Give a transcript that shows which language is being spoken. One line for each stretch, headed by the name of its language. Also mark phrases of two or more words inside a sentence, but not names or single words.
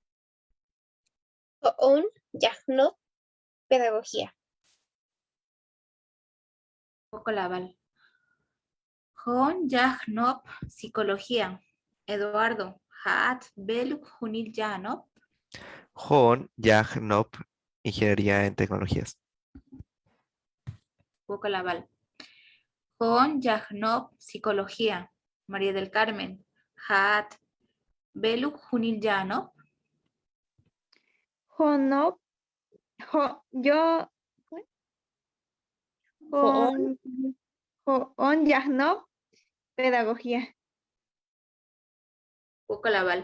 Tzeltal: Ho'on Yahnop Pedagogía. Wokolabal. Hoon Yahnop, psicología. Eduardo Hat Beluk Junil Yahnop. Joon Yahnop,
Spanish: Ingeniería en Tecnologías.
Tzeltal: Wokolabal. Hoon Yahnop, psicología. María del Carmen Hat Beluk Junil Yahnop. Honop. Yo. Joón. Ho'on Yahnop Pedagogía. Wokolabal.